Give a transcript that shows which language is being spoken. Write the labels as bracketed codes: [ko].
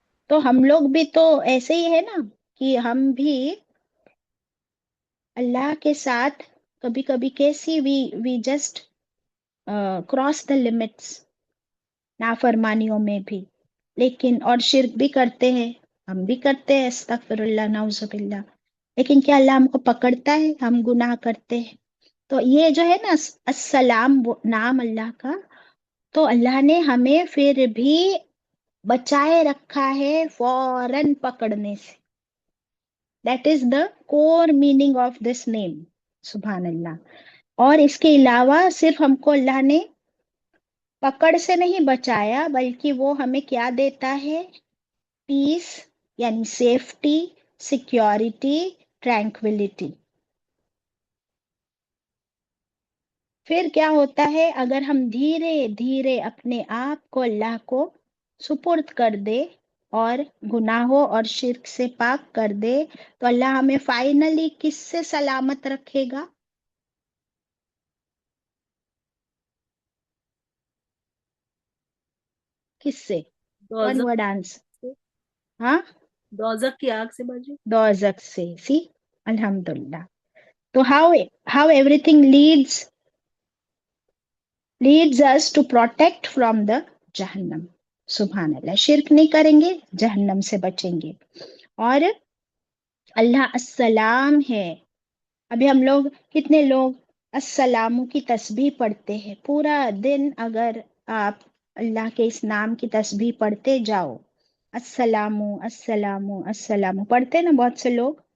[ur] تو ہم لوگ بھی تو ایسے ہی ہے نا کہ ہم بھی اللہ کے ساتھ کبھی کبھی کیسی [en] we just cross the limits [ur] نافرمانیوں میں بھی، لیکن اور شرک بھی کرتے ہیں، ہم بھی کرتے ہیں استغفر اللہ نعوذ باللہ. لیکن کیا اللہ ہم کو پکڑتا ہے؟ ہم گناہ کرتے ہیں تو یہ جو ہے نا السلام نام اللہ کا، تو اللہ نے ہمیں پھر بھی بچائے رکھا ہے فوراً پکڑنے سے. [en] That is the core meaning of this name. [ar] سبحان اللہ. [ur] اور اس کے علاوہ صرف ہم کو اللہ نے پکڑ سے نہیں بچایا، بلکہ وہ ہمیں کیا دیتا ہے؟ پیس یعنی سیفٹی، سیکیورٹی، ٹرینکویلٹی. پھر کیا ہوتا ہے اگر ہم دھیرے دھیرے اپنے آپ کو اللہ کو سپرد کر دے اور گناہوں اور شرک سے پاک کر دے، تو اللہ ہمیں فائنلی کس سے سلامت رکھے گا؟ کس سے؟ [en] one [ur] دوزخ [en] Word answer. [ur] سے، ہاں، دوزخ کی آگ سے باجی. دوزخ سے. سی الحمدللہ. [en] تو how everything leads us to protect from the جہنم. [ar] سبحان اللہ. [ur] شرک نہیں کریں گے جہنم سے بچیں گے. اور اللہ السلام ہے. ابھی ہم لوگ کتنے لوگ السلام کی تسبیح پڑھتے ہیں پورا دن. اگر آپ اللہ کے اس نام کی تسبیح پڑھتے جاؤ، السلام السلام السلام پڑھتے نا بہت سے لوگ،